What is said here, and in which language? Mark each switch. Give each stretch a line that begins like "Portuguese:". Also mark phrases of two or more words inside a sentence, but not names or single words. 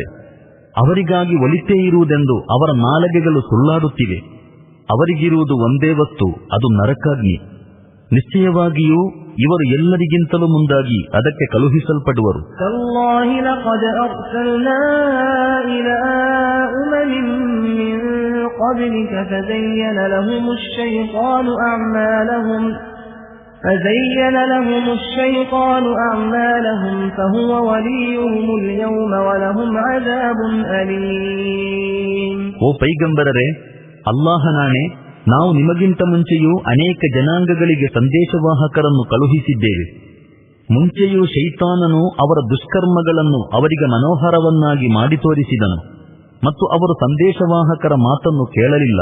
Kannada: ಅವರಿಗಾಗಿ ಒಲಿತೇ ಇರುವುದೆಂದು ಅವರ ನಾಲಿಗೆಗಳು ಸುಳ್ಳಾಡುತ್ತಿವೆ. ಅವರಿಗಿರುವುದು ಒಂದೇ ವಸ್ತು, ಅದು ನರಕಾಗ್ನಿ. ನಿಶ್ಚಯವಾಗಿಯೂ ಇವರು ಎಲ್ಲರಿಗಿಂತಲೂ ಮುಂದಾಗಿ ಅದಕ್ಕೆ ಕಳುಹಿಸಲ್ಪಡುವರು.
Arabic: فزين لهم الشيطان أعمالهم فهو وليهم اليوم ولهم عذاب أليم.
Kannada: ಓ ಪೈಗಂಬರರೇ, ಅಲ್ಲಾಹನಾಣೆ, ನಾವು ನಿಮಗಿಂತ ಮುಂಚೆಯೂ ಅನೇಕ ಜನಾಂಗಗಳಿಗೆ ಸಂದೇಶವಾಹಕರನ್ನು ಕಳುಹಿಸಿದ್ದೇವೆ. ಮುಂಚೆಯೂ ಶೈತಾನನು ಅವರ ದುಷ್ಕರ್ಮಗಳನ್ನು ಅವರಿಗೆ ಮನೋಹರವನ್ನಾಗಿ ಮಾಡಿ ತೋರಿಸಿದನು ಮತ್ತು ಅವರು ಸಂದೇಶವಾಹಕರ ಮಾತನ್ನು ಕೇಳಲಿಲ್ಲ.